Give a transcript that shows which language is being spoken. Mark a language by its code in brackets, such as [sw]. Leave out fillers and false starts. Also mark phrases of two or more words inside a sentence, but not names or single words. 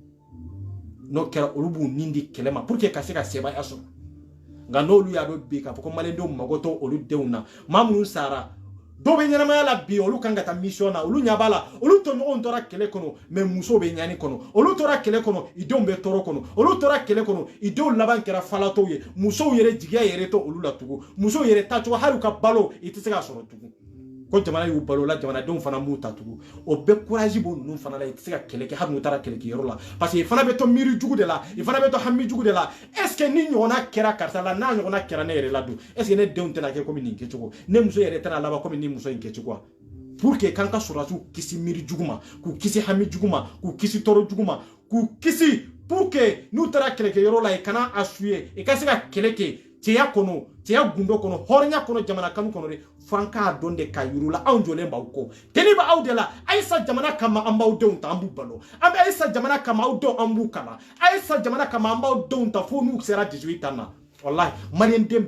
[bm] n'o kɛra olu b'u nin di kɛlɛ ma [fr] pour que [bm] ka se ka sebaya sɔrɔ nka n'olu y'a dɔn bi k'a fɔ ko maliyɛndenw mago tɛ olu denw na maa minnu sara dɔw bɛ ɲɛnamaya la bi olu kan ka taa mission na olu ɲɛ b'a la olu tɔɲɔgɔnw tora kɛlɛ kɔnɔ mais musow bɛ ɲani kɔnɔ olu tora kɛlɛ kɔnɔ i denw bɛ tɔɔrɔ kɔnɔ olu tora kɛlɛ kɔnɔ i denw laban kɛra falatɔw ye musow yɛrɛ jigiya yɛrɛ tɛ olu la tugun musow yɛrɛ tacogo hali u ka balo i tɛ se k'a sɔrɔ tugun ko jamana y'u balo la jamanadenw fana m'u ta tugun o bɛɛ courage b'o ninnu fana la i tɛ se ka kɛlɛ kɛ hali n'u taara kɛlɛkɛyɔrɔ la [fr] parce que [bm] i fana bɛ to miiri jugu de la i fana bɛ to hami jugu de la [fr] est ce que [bm] ni ɲɔgɔnna kɛra karisa la n'a ɲɔgɔnna kɛra ne yɛrɛ la dun [fr] est ce que [bm] ne denw tɛna kɛ komi nin kɛcogo ne muso yɛrɛ tɛna laban komi nin muso in kɛcogo [fr] pour que [bm] k'an ka sɔrɔdasiw kisi miiri jugu ma k'u kisi hami jugu ma k'u kisi tɔɔrɔ jugu ma k'u kisi [fr] pour que [bm] n'u taara kɛlɛkɛyɔrɔ la i kana a suye i ka se ka kɛlɛ kɛ cɛya kɔnɔ cɛya gundo kɔnɔ hɔrɔnya kɔnɔ jamana kanu kɔnɔ de fo an k'a dɔn de ka yir'u la anw jɔlen b'aw kɔ teni bɛ aw de la a ye sa jamana kama an b'aw denw ta an b'u balo an bɛ a ye sa jamana kama aw denw an b'u kalan a ye sa jamana kama an b'aw denw ta fo n'u sera 18 ans na wallahi maliyɛnden